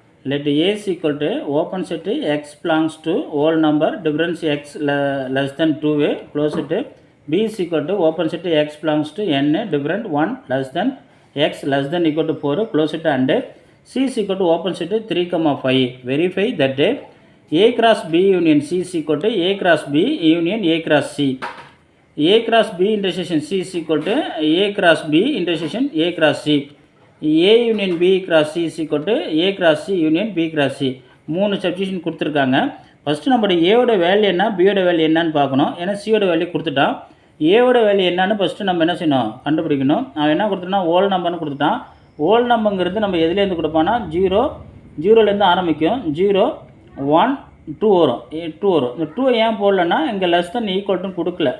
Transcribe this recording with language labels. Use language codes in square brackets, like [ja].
[en] Let A equal to open set x belongs to whole number difference x less than 2 close set B equal to open set x belongs to n different 1 less than x less than equal to 4 close set and C is equal to open set 3,5. Verify that A cross B union C is equal to A cross B union A cross C. A cross B intersection C is equal to A cross B intersection A cross C. A union B cross C is equal to A cross C union B cross C. [ta] 3 substitution கொடுத்துருக்காங்க. First நம்மளோட ஏவோட value என்ன, பியோட value என்னன்னு பார்க்கணும். ஏன்னா சியோட value கொடுத்துட்டான். ஏவோட வேல்யூ என்னன்னு ஃபஸ்ட்டு நம்ம என்ன செய்யணும், கண்டுபிடிக்கணும். அவன் என்ன கொடுத்துட்டான்னா ஹோல் நம்பர்னு கொடுத்துட்டான். ஹோல் நம்பருங்கிறது நம்ம எதுலேருந்து கொடுப்பான்னா 0லேருந்து ஆரம்பிக்கும். 0 1 2 வரும். இந்த 2 ஏன் போடலன்னா இங்கே லெஸ் தென் ஈக்குவல்ட்டுன்னு கொடுக்கல.